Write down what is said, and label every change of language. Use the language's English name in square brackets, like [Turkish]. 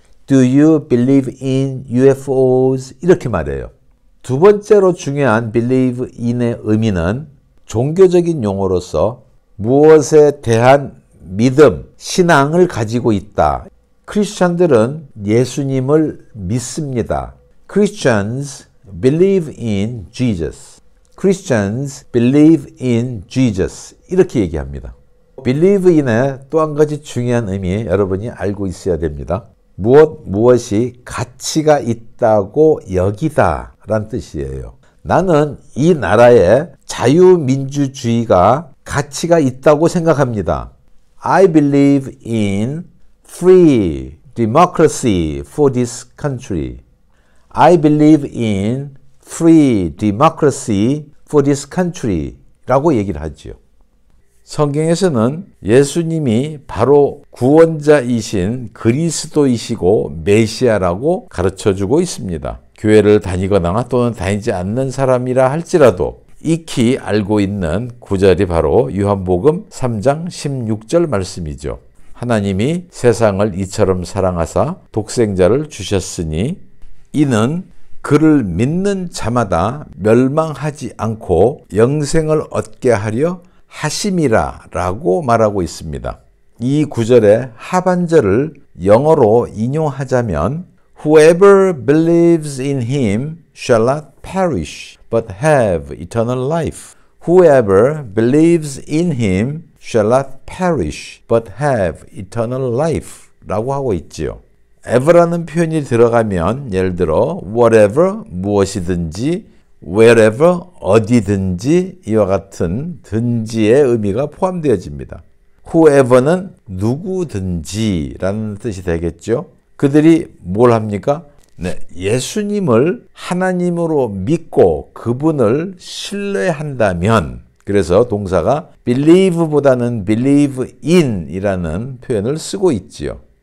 [English] Do you believe in UFOs? [Korean] 이렇게 말해요. 두 번째로 중요한 believe in의 의미는 종교적인 용어로서 무엇에 대한 믿음, 신앙을 가지고 있다. 크리스천들은 예수님을 믿습니다. [English] Christians believe in Jesus. Christians believe in Jesus. [Korean] 이렇게 얘기합니다. believe in의 또 한 가지 중요한 의미 여러분이 알고 있어야 됩니다. 무엇이 가치가 있다고 여기다 라는 뜻이에요. 나는 이 나라에 자유민주주의가 가치가 있다고 생각합니다. [English] I believe in free democracy for this country. I believe in free democracy for this country [Korean] 라고 얘기를 하죠. 성경에서는 예수님이 바로 구원자이신 그리스도이시고 메시아라고 가르쳐주고 있습니다. 교회를 다니거나 또는 다니지 않는 사람이라 할지라도 익히 알고 있는 구절이 바로 요한복음 3장 16절 말씀이죠. 하나님이 세상을 이처럼 사랑하사 독생자를 주셨으니 이는 그를 믿는 자마다 멸망하지 않고 영생을 얻게 하려 하심이라 라고 말하고 있습니다. 이 구절의 하반절을 영어로 인용하자면 [English] Whoever believes in him shall not perish but have eternal life. Whoever believes in him shall not perish but have eternal life [Korean] 라고 하고 있지요. ever라는 표현이 들어가면 예를 들어 whatever 무엇이든지 wherever 어디든지 이와 같은 든지의 의미가 포함되어집니다. whoever는 누구든지라는 뜻이 되겠죠. 그들이 뭘 합니까? 네, 예수님을 하나님으로 믿고 그분을 신뢰한다면 그래서 동사가 believe보다는 believe in 이라는 표현을 쓰고 있지요.